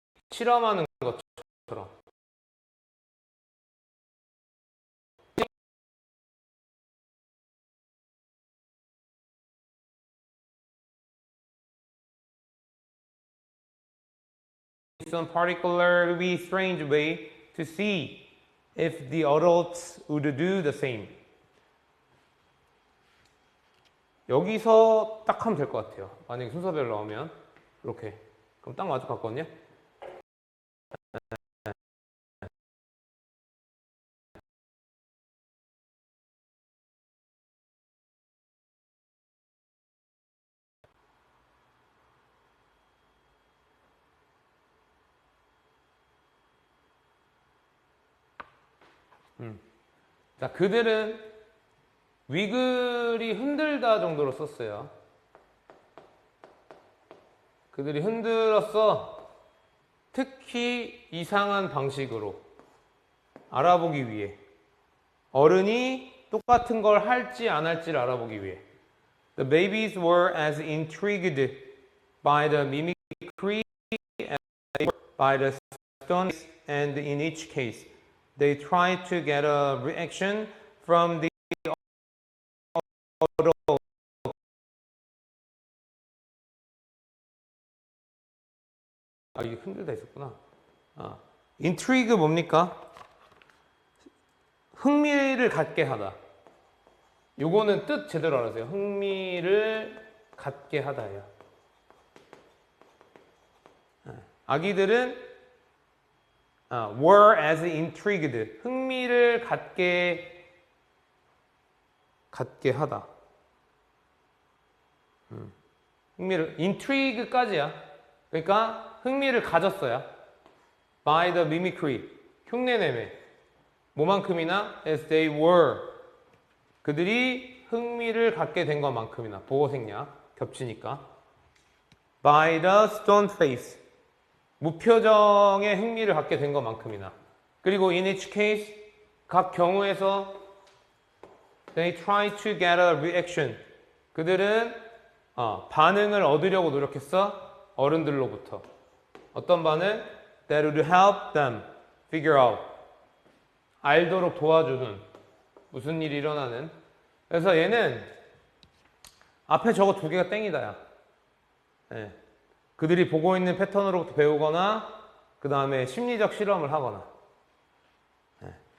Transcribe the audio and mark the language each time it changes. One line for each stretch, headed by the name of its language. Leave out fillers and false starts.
Korean: 실험하는 것처럼
English: some particularly strange way to see if the adults would do the same.
Korean: 여기서 딱 하면 될 것 같아요. 만약에 순서별로 나오면 이렇게 그럼 딱 맞을 것 같거든요. 자, 그들은 위글이 흔들다 정도로 썼어요. 그들이 흔들었어. 특히 이상한 방식으로 알아보기 위해. 어른이 똑같은 걸 할지 안 할지를 알아보기 위해.
English: The babies were as intrigued by the mimicry as they were by the stones, and in each case, they tried to get a reaction from the adult.
Korean: 아, 이게 흔들다 있었구나. intrigue 뭡니까? 흥미를 갖게 하다. 요거는 뜻 제대로 알아세요. 흥미를 갖게 하다예요. 아기들은
English: were as intrigued.
Korean: 흥미를 갖게 하다. 흥미를 intrigue까지야. 그러니까 흥미를 가졌어요.
English: by the mimicry.
Korean: 흉내내매. 뭐만큼이나
English: as they were.
Korean: 그들이 흥미를 갖게 된 것만큼이나. 보호생략 겹치니까.
English: by the stone face.
Korean: 무표정의 흥미를 갖게 된 것만큼이나. 그리고
English: in each case,
Korean: 각 경우에서
English: they try to get a reaction.
Korean: 그들은 반응을 얻으려고 노력했어. 어른들로부터. 어떤 반응?
English: That would help them figure out.
Korean: 알도록 도와주는 무슨 일이 일어나는. 그래서 얘는 앞에 저거 두 개가 땡이다야. 네. 그들이 보고 있는 패턴으로부터 배우거나 그 다음에 심리적 실험을 하거나. 네.